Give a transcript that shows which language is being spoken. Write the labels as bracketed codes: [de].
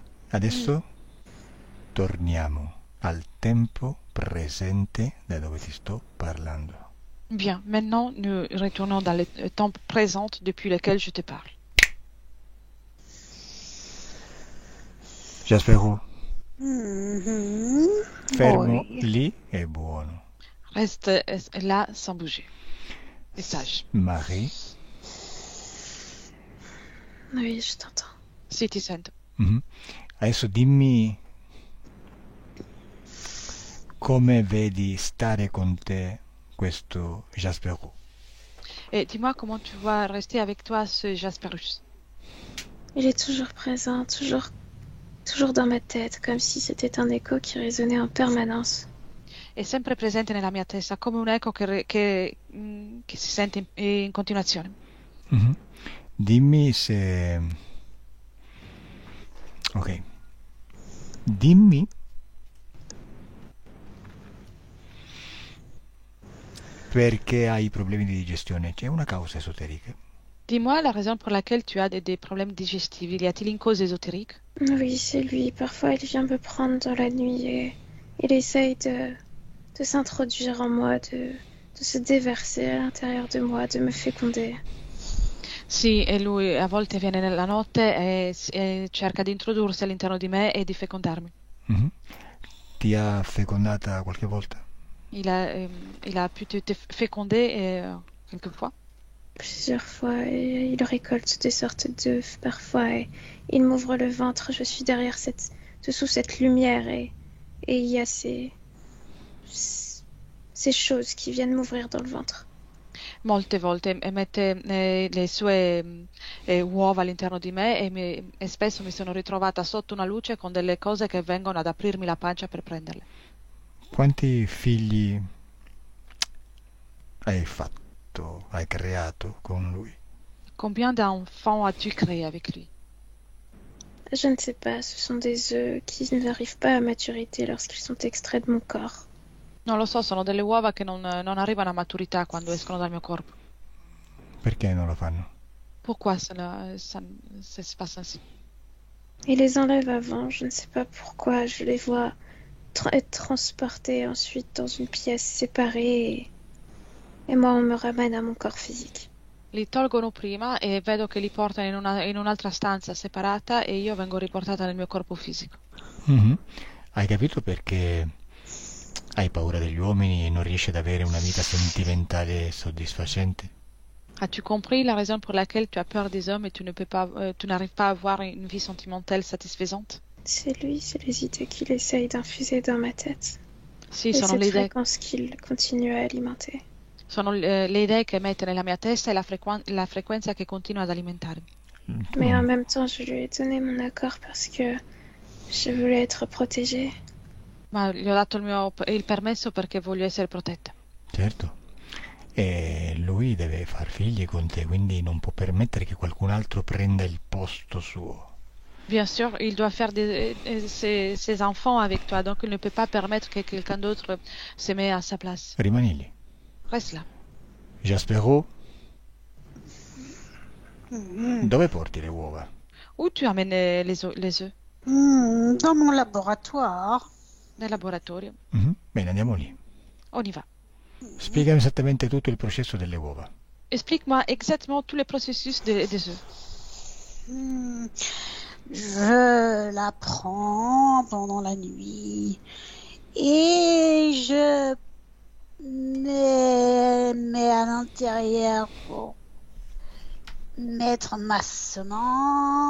[it] Adesso torniamo al tempo presente da dove ti sto parlando. [fr] Bien, maintenant nous retournons dans le temps présent depuis lequel je te parle. [it] Jasperou, Mhm. fermo [fr] Oui. [it] lì è buono. [fr] Reste là sans bouger. Et sage. [it] Marie, [fr] Oui, je t'entends. [it] Si ti sento. adesso dimmi come vedi stare con te questo Jasperou. [fr] Et dis-moi comment tu vois rester avec toi ce Jasperus. Il est toujours présent, toujours dans ma tête, comme si c'était un écho qui résonnait en permanence. [it] È sempre presente nella mia testa, come un eco che si sente in continuazione. Dimmi se... Ok. Dimmi perché hai problemi di digestione. C'è una causa esoterica. [fr] Dis-moi la raison pour laquelle tu as des problèmes digestifs. Y a-t-il une cause ésotérique? Oui, c'est lui. Parfois, il vient me prendre dans la nuit et il essaye de s'introduire en moi, de se déverser à l'intérieur de moi, de me féconder. [it] Sì, e lui a volte viene nella notte e cerca di introdursi all'interno di me e di fecondarmi. Ti ha fecondata qualche volta? [fr] Il a pu te féconder quelquefois? Plusieurs fois, et il récolte des sortes d'œufs parfois, et il m'ouvre le ventre. Je suis derrière dessous cette lumière, et il y a ces choses qui viennent m'ouvrir dans le ventre. [it] Molte volte mette le sue uova all'interno di me e spesso mi sono ritrovata sotto una luce con delle cose che vengono ad aprirmi la pancia per prenderle. Quanti figli hai creato con lui? [fr] Combien d'enfants as-tu créé avec lui? Je ne sais pas, ce sont des œufs qui n'arrivent pas à maturité lorsqu'ils sont extraits de mon corps. [it] Non lo so, sono delle uova che non arrivano a maturità quando escono dal mio corpo. Perché non lo fanno? [fr] Pourquoi ça se passe ainsi? Il les enlève avant, je ne sais pas pourquoi. Je les vois être transportés ensuite dans une pièce séparée et moi on me ramène à mon corps physique. [it] Li tolgono prima e vedo che li portano in un'altra stanza separata e io vengo riportata nel mio corpo fisico. Hai capito perché hai paura degli uomini e non riesci ad avere una vita sentimentale soddisfacente? [fr] As-tu compris la raison pour laquelle tu as peur des hommes et tu n'arrives pas à avoir une vie sentimentale satisfaisante? C'est lui, c'est les idées qu'il essaye d'infuser dans ma tête. [it] Sì, [fr] Et [it] sono [fr] cette [it] le idee. [fr] fréquence qu'il continue à alimenter. [it] Sono le idee che mette nella mia testa e la frequenza che continua ad alimentarmi. [fr] Mais en même temps, je lui ai donné mon accord parce que je voulais être protégée. [it] Ma gli ho dato il permesso perché voglio essere protetta. Certo. E lui deve far figli con te, quindi non può permettere che qualcun altro prenda il posto suo. [fr] Bien sûr, il doit faire ses enfants avec toi, donc il ne peut pas permettre que quelqu'un d'autre se mette à sa place. [it] Rimani lì. [fr] Reste là. [it] Jasperou, dove porti le uova? [fr] Où tu amènes les œufs? Dans mon laboratoire. [it] nel laboratorio. Bene, andiamo lì. [fr] On y va. [it] Spiegami esattamente tutto il processo delle uova. [fr] Explique-moi exactement tous les processus des œufs. Je la prends pendant la nuit et je mets à l'intérieur pour mettre ma semence.